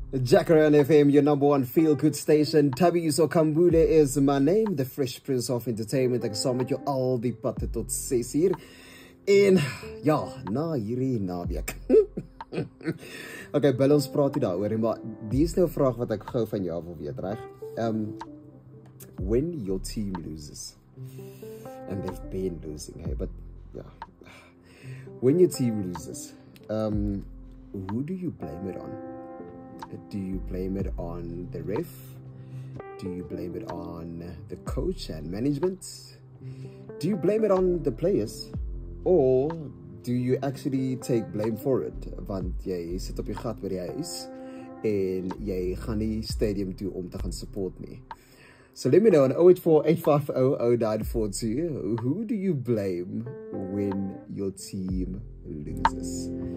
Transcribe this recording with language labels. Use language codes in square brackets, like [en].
[en] Jacaranda FM, your number one feel-good station. Tabiso Kambule is my name, the Fresh Prince of Entertainment. [af] Ek saam met jou al die pad tot 6 uur. En ja, na hierdie naweek. Okay, bel ons praat hier daaroor, maar die is nou 'n vraag wat ek gou van jou wil weet, reg? [en] When your team loses, and they've been losing, hey, but yeah, when your team loses, who do you blame it on? Do you blame it on the ref? Do you blame it on the coach and management? Do you blame it on the players? Or do you actually take blame for it? [af] Want jy sit op die gat waar jy is en jy gaan nie stadium toe om te gaan support nie. [en] So let me know on 0848500942. Who do you blame when your team loses?